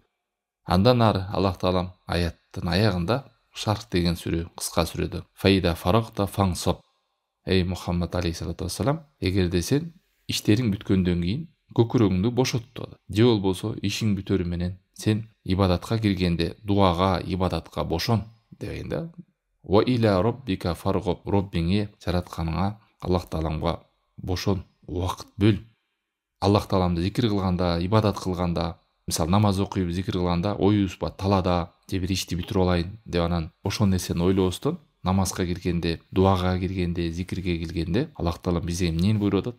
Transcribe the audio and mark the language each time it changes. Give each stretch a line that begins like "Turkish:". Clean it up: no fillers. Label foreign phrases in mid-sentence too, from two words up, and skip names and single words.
Kyrgyz: Андан ары Аллах таалам аяттын аягында Шарх деген сүрө, кыска сүрөдө
Arabic: فإذا فرغت فانصب,
Kyrgyz: эй Мухаммад
Arabic: عليه الصلاة والسلام,
Kyrgyz: эгерде сен иштериң бүткөндөн кийин көкүрөгүңдү бошот. Же болбосо ишиң бүтөрү менен сен ибадатка киргенде дуага, ибадатка бошон деген да.
Arabic: وإلى ربك فارغب,
Kyrgyz: Роббиңе, жаратканыңа, Аллах тааламга бошон, убакыт бөл. Аллах тааламды зикир кылганда, ибадат кылганда, мисалы намаз окуп зикир кылганда, оюбуз ба талада же бир ишти бүтүрүп алайын деп анан ошол нерсени ойлобостон намазга киргенде, дуага киргенде, зикирге киргенде Аллах таалам бизге эмнени буйруп атат?